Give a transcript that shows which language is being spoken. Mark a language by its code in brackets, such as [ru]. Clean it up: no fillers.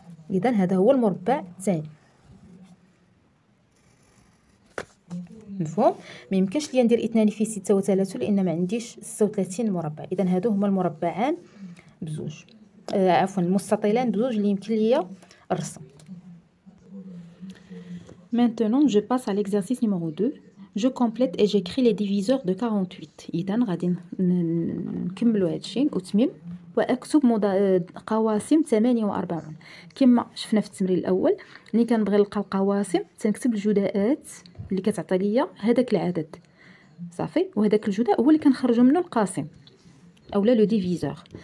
[ar] اذا هذا هو المربع الثاني. مفهوم؟ ما يمكنش ليا ندير 2 في 6 و3 لان ما عنديش 36 مربع. اذا هادو هما المربعان بزوج، عفوا المستطيلان بزوج اللي يمكن ليا الرسم. [fr] Maintenant, je passe à l'exercice numéro 2. Je complète et j'écris les diviseurs de 48. [ar] إذن غادي نكملوا هادشي وتميم واكتب قواسم 48. كما شفنا في التمرين الاول، ملي كنبغي نلقى القواسم تنكتب الجداءات اللي كتعطي ليا هذاك العدد صافي، وهذاك الجداء هو اللي كنخرجوا منه القاسم اولا لو ديفيزور.